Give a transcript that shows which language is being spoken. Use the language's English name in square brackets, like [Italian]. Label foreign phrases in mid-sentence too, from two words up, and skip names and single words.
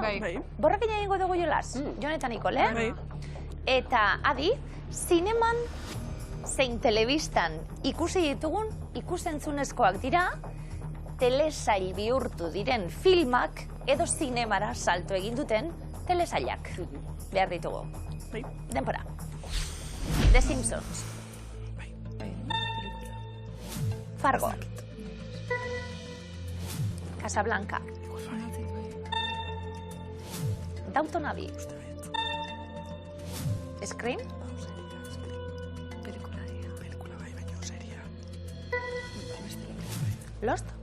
[Basque] Borrakin egingo dugu jolaz, Jon eta Nikole. Eta adi, zineman zein telebistan ikusi ditugun ikusentzunezkoak dira, telesail bihurtu diren filmak edo zinemara salto egin duten telesailak. Behar ditugu. Denpora. The Simpsons. Fargo. Casablanca. Downton Abbey. Scream. Lost.